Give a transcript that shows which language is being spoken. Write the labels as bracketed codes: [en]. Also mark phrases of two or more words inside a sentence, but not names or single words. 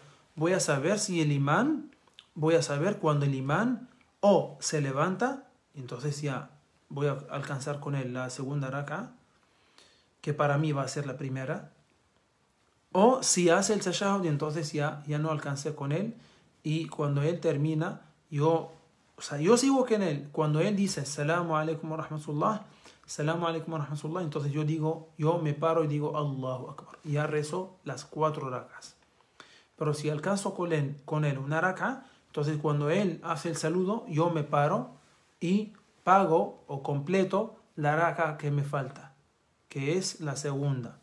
[es] Voy a saber cuando el imán o se levanta, entonces ya voy a alcanzar con él la segunda raka, que para mí va a ser la primera. O si hace el tashahhud, entonces ya no alcancé con él. Y cuando él termina, yo sigo con él. Cuando él dice [ar] السلام عليكم ورحمة الله, [es] entonces yo me paro y digo [ar] الله أكبر. [es] Y ya rezo las 4 rakas. Pero si alcanzo con él una raka, entonces cuando él hace el saludo, yo me paro y pago o completo la raka que me falta, que es la segunda.